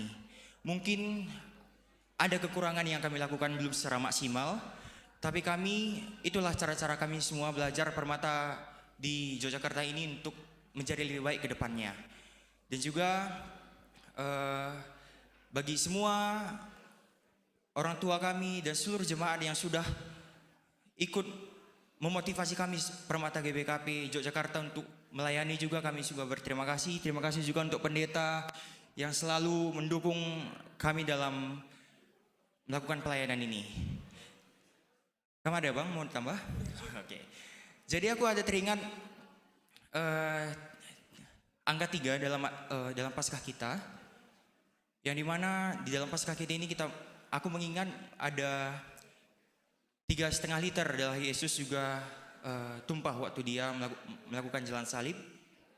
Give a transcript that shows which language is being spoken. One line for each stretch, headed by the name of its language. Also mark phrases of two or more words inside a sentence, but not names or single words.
Indonesian: Mungkin ada kekurangan yang kami lakukan belum secara maksimal, tapi kami, itulah cara-cara kami semua belajar Permata di Yogyakarta ini untuk menjadi lebih baik ke depannya. Dan juga bagi semua orang tua kami dan seluruh jemaat yang sudah ikut memotivasi kami Permata GBKP Yogyakarta untuk melayani juga, kami juga berterima kasih. Terima kasih juga untuk pendeta yang selalu mendukung kami dalam melakukan pelayanan ini. Kamu ada Bang, mau tambah? Oke. Jadi aku ada teringat angka 3 dalam Paskah kita, yang dimana di dalam Paskah kita ini aku mengingat ada 3,5 liter darah Yesus juga tumpah waktu dia melakukan jalan salib.